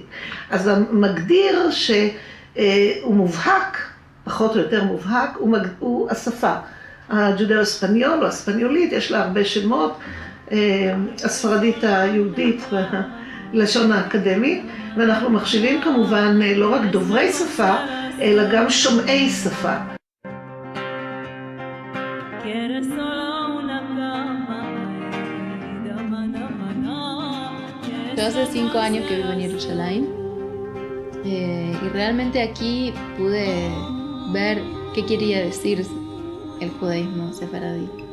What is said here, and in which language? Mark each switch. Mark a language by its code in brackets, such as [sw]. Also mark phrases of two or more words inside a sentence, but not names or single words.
[he] אז המגדיר שהוא מובהק, פחות או יותר מובהק, הוא השפה. הג'ודאו-אספניול או אספניולית, יש לה הרבה שמות, הספרדית היהודית בלשון האקדמית, ואנחנו מחשיבים כמובן לא רק דוברי שפה, אלא גם שומעי שפה. [es] Yo hace 5 años que vivo en Jerusalén y realmente aquí pude ver qué quería decir el judaísmo sefaradí.